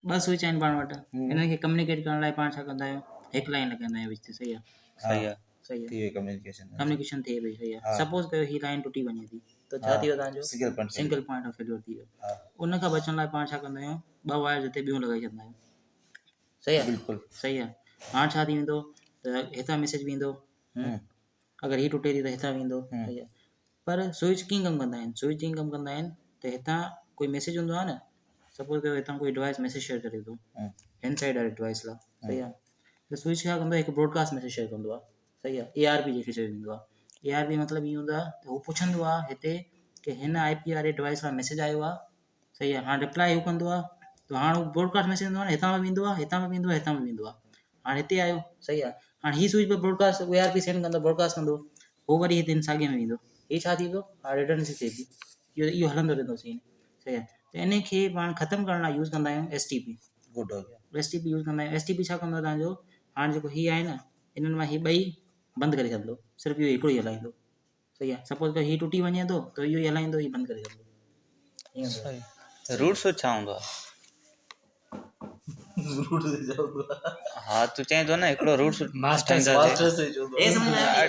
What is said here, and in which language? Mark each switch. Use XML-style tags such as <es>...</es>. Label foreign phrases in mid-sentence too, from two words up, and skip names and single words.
<sd>ॿ स्विच आहिनि पाण वटि, हिननि खे कम्युनिकेट करण लाइ पाण छा कंदा आहियूं, हिकु लाइन लॻाईंदा आहियूं विच ते। सही आहे, सही आहे, कम्युनिकेशन थिए पई। सही आहे। सपोज़ कयो हीअ लाइन टुटी वञे थी त छा थी वियो तव्हांजो,</sd> <en>single point of failure</en> <sd>थी वियो। उन खां बचण लाइ पाण छा कंदा आहियूं, ॿ वायर जिते ॿियूं लॻाए छॾींदा आहियूं। सही आहे, बिल्कुलु सही आहे। हाणे छा थी वेंदो त हितां मैसेज वेंदो, अगरि हीअ टुटे थी त हितां वेंदो। सही आहे। पर स्विच कीअं कमु कंदा आहिनि, स्विच कीअं कमु कंदा आहिनि त हितां कोई मैसेज हूंदो आहे न, सपोज़ कयो हितां कोई डिवाइस</sd> <en>message share</en> <sd>करे थो इनसाइड वारे डिवाइस लाइ। सही आहे। त स्विच छा कंदो आहे, हिकु</sd> <en>broadcast message</en> <sd>शेयर कंदो आहे। सही आहे। ARP जंहिंखे चइबो आहे। ARP मतिलबु ईअं हूंदो आहे त उहो पुछंदो आहे हिते की हिन IP वारे डिवाइस लाइ मैसेज आयो आहे। सही आहे। हाणे रिप्लाई हू कंदो आहे त हाणे उहो</sd> <en>broadcast message</en> <sd>हूंदो आहे न, हितां बि वेंदो आहे, हितां बि वेंदो आहे, हितां बि वेंदो आहे। हाणे हिते आयो। सही आहे। हाणे हीअ स्विच पे</sd> <en>broadcast ARP send</en> <sd>कंदो, ब्रॉडकास्ट कंदो, उहो वरी हिते साॻे में वेंदो। हीअ छा थी वियो, हाणे रिडंडेंसी थिए थी, इहो हलंदो रहंदो सीन। सही आहे। त इन खे पाण ख़तमु करण लाइ यूज़ कंदा आहियूं STP। गुड</sd> <hi>हो गया।</hi> <sd>STP यूज़ कंदा आहियूं। STP छा कंदो तव्हांजो, हाणे जेको हीअ आहे न, इन्हनि मां हीअ ॿई बंदि करे छॾंदो, सिर्फ़ु इहो हिकिड़ो ई हलाईंदो। सही आहे। सपोज़ त हीअ टुटी वञे थो त इहो ई हलाईंदो, हीअ बंदि करे छॾंदो।</sd> <en>root switch</en> <sd>छा हूंदो आहे? हा तूं चएं थो न हिकिड़ो</sd> <en>root switch master switch</en> <sd>हूंदो आहे।</sd>